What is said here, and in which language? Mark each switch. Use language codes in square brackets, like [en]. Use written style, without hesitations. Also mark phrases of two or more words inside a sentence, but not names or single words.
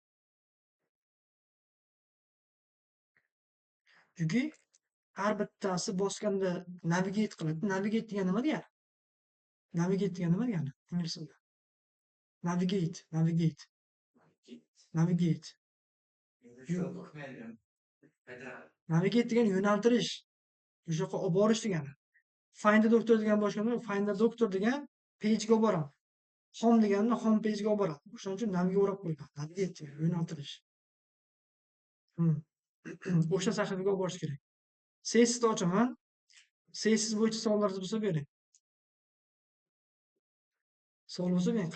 [uz] Chunki har bittasi bosganda navigate qiladi. Navigate degani nima degani? Navigate degani nima degani? Ingliz tilida. Navigate. Navigate degani yo'naltirish. O'sha yoqqa olib borish degani. [en] Find the doctor [uz] degan boshqa, [en] find the doctor [uz] degan page-ga olib boradi. Home degani [en] home page- [uz] ga olib boradi. O'shaning uchun navga o'rab qo'ygan. Navigate yo'naltirish. O'sha sahifaga olib borish kerak. CSSni ochaman. CSS bo'yicha savollaringiz bo'lsa bering. Savol bo'lsa bering.